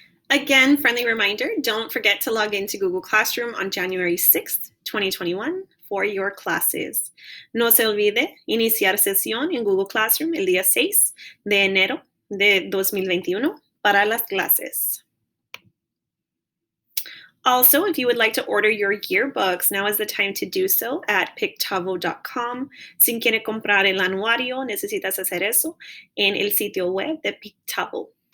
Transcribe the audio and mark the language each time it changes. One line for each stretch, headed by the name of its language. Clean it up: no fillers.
English: Again, friendly reminder, don't forget to log into Google Classroom on January 6th, 2021 for your classes.
Spanish: No se olvide iniciar sesión en Google Classroom el día 6 de enero de 2021 para las clases.
English: Also, if you would like to order your yearbooks, now is the time to do so at pictavo.com.
Spanish: Si quiere comprar el anuario, necesitas hacer eso en el sitio web de Pictavo.